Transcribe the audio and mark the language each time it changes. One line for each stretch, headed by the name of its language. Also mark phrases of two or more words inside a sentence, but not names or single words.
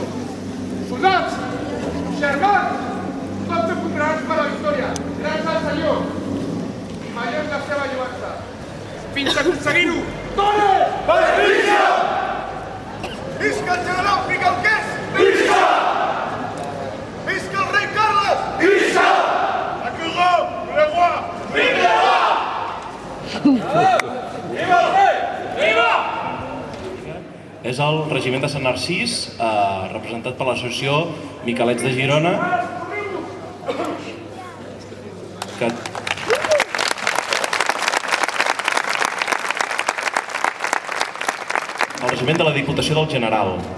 Catalan: Soldats, germans, tots ho compraran per la victòria, grans al Senyor, i major és la seva lluança. Fins a aconseguir-ho! Tore! Visca! Visca el general Picalqués! Visca! Visca el rei Carles! Visca!
French: La couronne, le roi! Vive le roi!
Catalan: Viva el rei! Viva! És el regiment de Sant Narcís, representat per l'associació Miquelets de Girona, que el regiment de la Diputació del General.